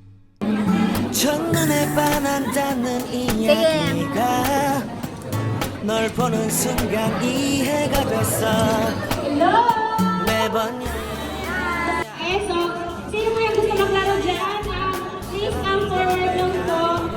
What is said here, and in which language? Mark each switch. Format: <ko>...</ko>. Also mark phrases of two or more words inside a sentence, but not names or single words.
<ko>첫눈에 반한다는 이야기가 널 보는 순간 이해가 됐어. 매번</ko> <en>Okay, so,</en> <tl>sino mo yung gusto maglaro dyan?</tl> <en>Please come forward</en> <tl>lang po.</tl>